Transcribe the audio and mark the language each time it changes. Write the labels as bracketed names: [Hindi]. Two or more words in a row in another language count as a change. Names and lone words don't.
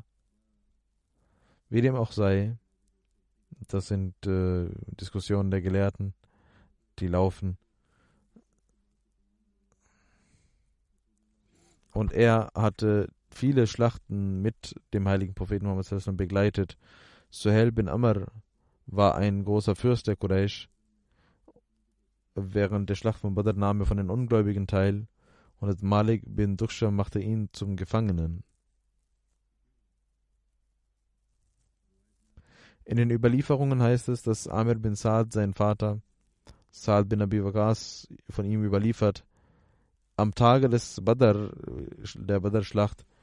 [German] Wie dem auch sei, das sind Diskussionen der Gelehrten, die laufen. Und er hatte viele Schlachten mit dem heiligen Propheten Muhammad [Arabic] صلى الله عليه وسلم [German] begleitet. Suhail bin Amr war ein großer Fürst der Quraysh. Während der Schlacht von Badr nahm er von den Ungläubigen teil und Malik bin Dusham machte ihn zum Gefangenen. In den Überlieferungen heißt es, dass Amir bin Saad, sein Vater, Saad bin Abi Waqas, von ihm überliefert, am Tage des der Badr-Schlacht,